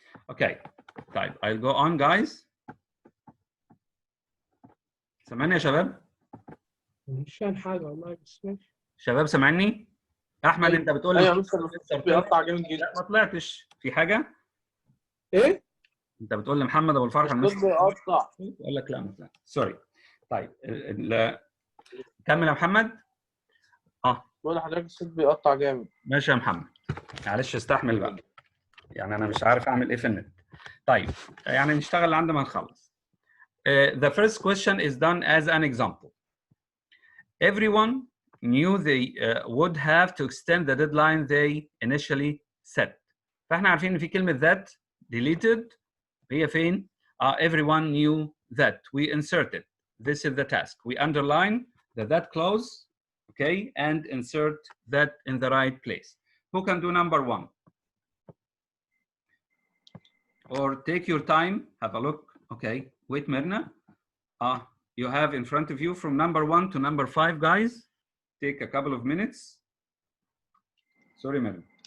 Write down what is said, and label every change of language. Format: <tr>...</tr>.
<en>Okay طيب I'll go on guys.</en> <ar>سامعني يا شباب؟ مش فاهم حاجة والله، بس ماشي. شباب سامعني؟ احمد انت بتقول لي ايوه مستر بيقطع جامد جدا. لا ما طلعتش في حاجه. ايه؟ انت بتقول لمحمد ابو الفرح الصوت بيقطع. يقول لك لا مثلا سوري. طيب كمل يا محمد. بقول لحضرتك الصوت بيقطع جامد. ماشي يا محمد، معلش استحمل بقى، يعني انا مش عارف اعمل ايه في النت. طيب يعني نشتغل عند ما نخلص.</ar> <en>The first question is done as an example. Everyone knew they would have to extend the deadline they initially set.</en> <ar>فاحنا عارفين ان في كلمة that deleted هي فين؟ Everyone knew that.</ar> <en>We inserted. This is the task. We underline the that clause, okay, and insert that in the right place. Who can do number one? Or take your time, have a look. Okay, wait, Mirna. You have in front of you from number 1 to number 5, guys. Take a couple of minutes. Sorry, Mirna.</en>